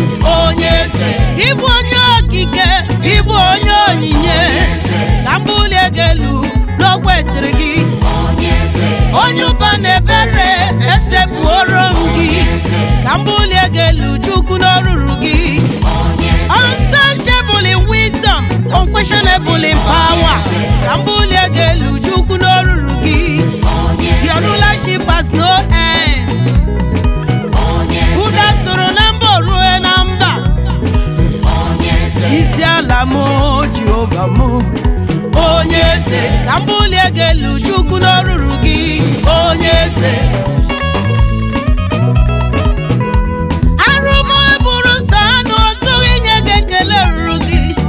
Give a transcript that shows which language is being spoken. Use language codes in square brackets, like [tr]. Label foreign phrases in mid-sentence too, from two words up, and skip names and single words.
[ig] Onye eze, ịbụ onye okike, ịbụ onye onyinye. Onye eze, ka m bulie gị elu, n'o kwesịrị gị. Onye eze, onye ụba na ebere, esepụoro m gị. Onye eze, ka m bulie gị elu, Chukwu, n'oruru gị. Onye eze, [en] unsearchable in wisdom, unquestionable in power. [ig] Onye eze, ka m bulie gị elu, Chukwu, n'oruru gị. Onye eze, [en] your rulership has no end. [ig] Onye eze, ụda sụrụ na mba, o rue na mba. Onye eze, isi ala m, o Jehova m. Onye eze, ka m bulie gị elu, Chukwu, n'oruru gị. Onye eze, arụ m bụrụ sọ anụ, o zughị inye gị ekele ruru gị.